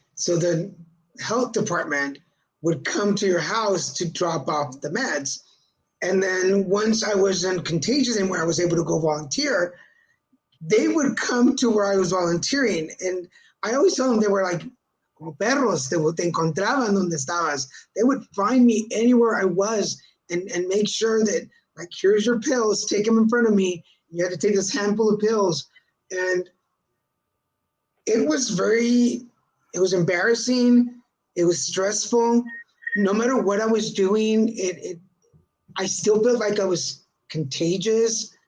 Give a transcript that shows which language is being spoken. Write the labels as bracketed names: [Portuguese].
[English] So the health department would come to your house to drop off the meds. And then once I wasn't contagious anymore, I was able to go volunteer. They would come to where I was volunteering. And I always tell them, they were like, [Spanish] como perros, te encontraban donde estabas. [English] They would find me anywhere I was and make sure that, like, here's your pills, take them in front of me. You had to take this handful of pills. And it was embarrassing. It was stressful. No matter what I was doing, I still felt like I was contagious.